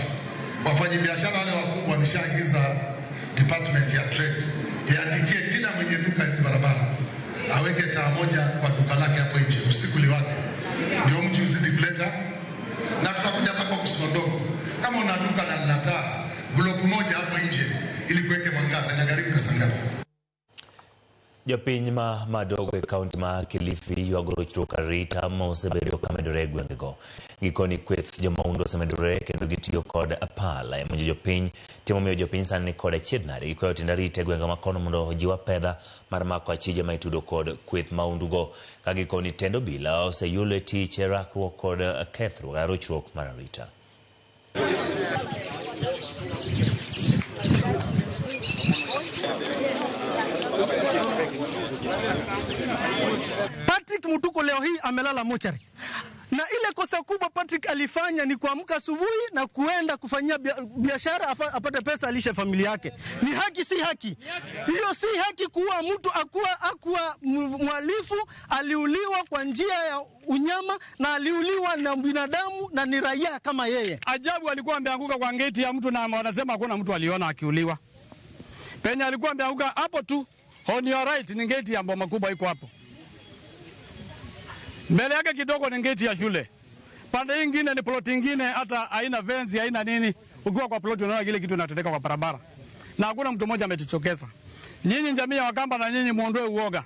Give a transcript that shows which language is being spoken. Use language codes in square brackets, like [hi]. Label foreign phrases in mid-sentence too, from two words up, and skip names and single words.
[sw] Wafanyabiashara wale wakubwa nishaagiza department ya trade iandikie kila mwenye duka hizi barabara aweke taa moja kwa duka lake hapo nje usiku liwake, ndio mji uzidi kuleta. Na tutakuja mpaka Kusimondogo, kama una duka na lina taa globu moja hapo nje ili kuweke mwangaza, inagharimu pesa ngapi? [luo] Jopiny madogo e kaunti ma Kilifi yuagorochruok arita ma osebedo kamedore gwengego. Gikoni kweth jomaundu osemedore kendo gitiyo kod apala monjo jopiny timo miyo jopiny sani kod achiedh nade gikwayo tiend arita e gwenge makono mondo ojiw pedha mar mako achije ma itudo kod kweth maundugo. Ka gikoni tend obila oseyulo e tich e rakruok kod kethruok rochruok mar arita. [sw] Patrick Mutuko leo hii amelala mochari. Na ile kosa kubwa Patrick alifanya ni kuamka asubuhi na kuenda kufanyia biashara apate pesa alishe familia yake. Ni haki si haki? Hiyo si haki kuwa mtu akuwa mhalifu, aliuliwa kwa njia ya unyama na aliuliwa na binadamu na ni raia kama yeye. Ajabu alikuwa ameanguka kwa ngeti ya mtu na wanasema hakuna mtu aliona akiuliwa. Penye alikuwa ameanguka hapo tu. [en] On your right [sw] ni ngeti ya Boma Kubwa iko hapo. Mbele yake kidogo ni ngeti ya shule. Pande nyingine ni plot nyingine hata haina fence, haina nini. Ukiwa kwa plot unaona kile kitu kinatendeka kwa barabara. Na hakuna mtu mmoja ametichokeza. Nyinyi jamii ya Wakamba na nyinyi muondoe uoga.